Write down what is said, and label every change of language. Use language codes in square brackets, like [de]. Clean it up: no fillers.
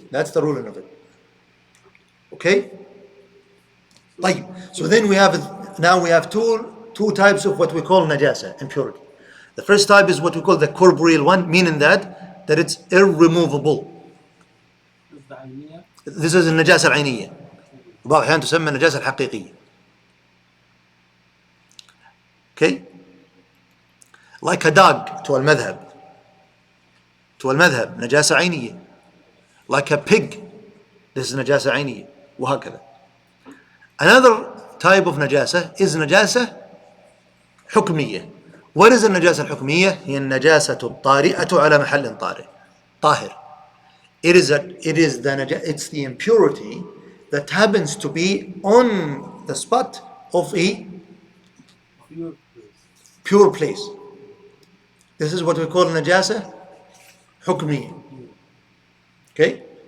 [en] That's the ruling of it. Okay? [ar] طيب. [en] So then we have two types of what we call najasa, impurity. The first type is what we call the corporeal one, meaning that it's irremovable. This is [ar] النجاسة العينية. بعض الأحيان تسمى النجاسة الحقيقية. [en] Okay? Like a dog to المذهب. [ar] نجاسة عينية. [en] Like a pig. This is [ar] نجاسة عينية. وهكذا. [en] Another type of najasa is [ar] نجاسة حكمية. [en] What is [ar] النجاسة الحكمية? هي النجاسة الطارئة على محل طاهر. [en] It's the impurity that happens to be on the spot of a pure place. This is what we call najasa hukmiyya. Okay?